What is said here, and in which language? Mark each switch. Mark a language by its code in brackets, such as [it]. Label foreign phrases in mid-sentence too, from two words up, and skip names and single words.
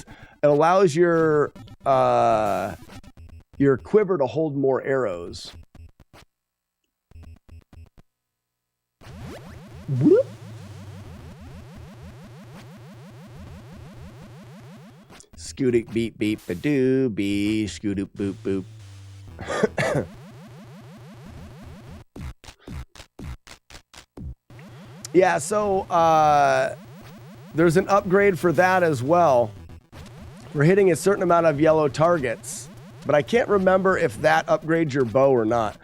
[en] It allows your quiver to hold more arrows. Whoop. Scooty beep beep a doo bee scoodoop boop boop. Yeah, so there's an upgrade for that as well. For hitting a certain amount of yellow targets. But I can't remember if that upgrades your bow or not.